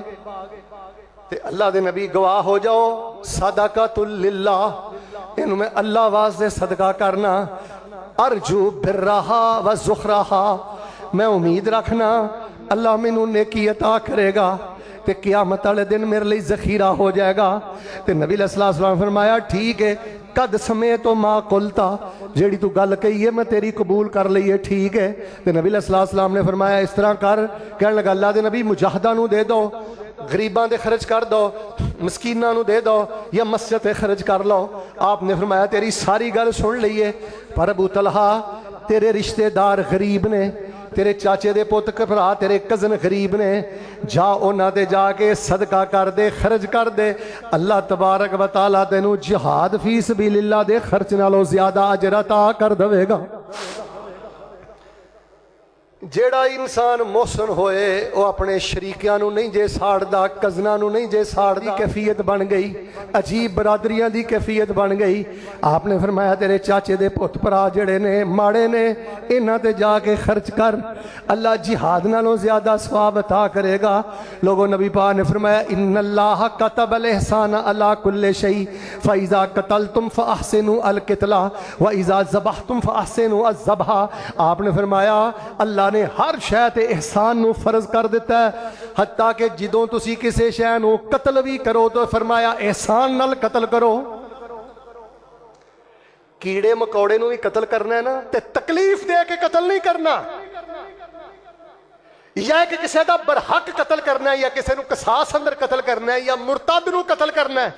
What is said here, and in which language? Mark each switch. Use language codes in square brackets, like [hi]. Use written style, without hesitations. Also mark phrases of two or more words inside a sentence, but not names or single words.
[pa] تے اللہ دے نبی گواہ ہو جاؤ، [ar] صدقۃ للہ، [pa] انہوں میں اللہ واسطے صدقہ کرنا، [ar] ارجو برہا و زخرہا، [pa] میں امید رکھنا اللہ مینوں نیکی عطا کرے گا تے قیامت والے دن میرے لیے ذخیرہ ہو جائے گا۔ تے نبی [ar] علیہ السلام [pa] نے فرمایا ٹھیک ہے، [ar] قد سمے تو ما قلتا، [pa] جیڑی تو گل کہی ہے میں تیری قبول کر لئیے، ٹھیک ہے۔ تے نبی [ar] علیہ السلام [pa] نے فرمایا اس طرح کر، کہنے لگا اللہ دے نبی مجاہدہ نو دے دو، غریباں تے خرچ کر دو، مسکیناں نوں دے دو یا مسجد تے خرچ کر لو. آپ نے فرمایا تیری ساری گل سن لئی اے، پر ابو طلحہ تیرے رشتہ دار غریب نے، تیرے چاچے دے پت بھرا تیرے کزن غریب نے، جا اونہاں تے جا کے صدقہ کر دے، خرچ کر دے. اللہ تبارک و تعالیٰ تینوں [ar] جهاد في سبيل الله [pa] دے خرچ نالوں زیادہ اجر عطا کر دیوے گا. ਜਿਹੜਾ انسان محسن ہوئے وہ اپنے شریکیاں نوں نہیں جے ساڑدا، کزناں نوں نہیں جے ساڑدا. کیفیت بن گئی، عجیب برادریاں دی کیفیت بن گئی. آپ نے فرمایا تیرے چاچے دے پت بھرا جیڑے نے ماڑے نے، اِنہاں تے جا کے خرچ کر، اللہ جہاد نالوں زیادہ ثواب عطا کرے گا. لوگو نبی پاک نے فرمایا [ar] إن الله كتب الإحسان على كل شيء فإذا قتلتم فأحسنوا القتلة وإذا ذبحتم فأحسنوا الذبحة. [pa] آپ نے فرمایا اللہ نے ہر شے تے احسان نوں فرض کر دتا ہے، حتیٰ کہ جدوں تسی کسی شے نوں قتل وی کرو تو فرمایا احسان نال قتل کرو. کیڑے مکوڑے نوں وی قتل کرنا ہے نا، تے تکلیف دے کے قتل نہیں کرنا، یا کہ کسی کا برحق قتل کرنا ہے، یا کسی نوں قصاص اندر قتل کرنا ہے، یا مرتد نوں قتل کرنا ہے.